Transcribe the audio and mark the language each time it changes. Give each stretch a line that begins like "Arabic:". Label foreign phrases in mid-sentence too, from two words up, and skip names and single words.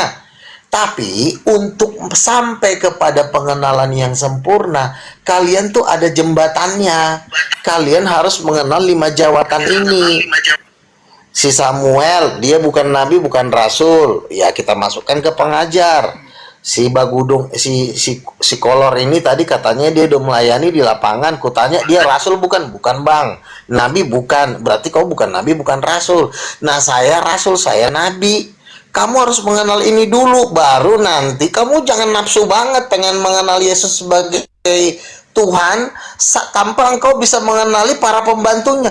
Indonesian: Tapi untuk sampai kepada pengenalan yang sempurna, kalian tuh ada jembatannya. Kalian harus mengenal 5 jawatan ini. Si Samuel, dia bukan nabi, bukan rasul. Ya kita masukkan ke pengajar. Si Bagudung, si Kolor ini tadi katanya dia udah melayani di lapangan. Kutanya dia rasul bukan? Bukan bang. Nabi bukan. Berarti kau bukan nabi, bukan rasul. Nah saya rasul, saya nabi. Kamu harus mengenal ini dulu, baru nanti kamu jangan nafsu banget pengen mengenal Yesus sebagai Tuhan tanpa engkau bisa mengenali para pembantunya.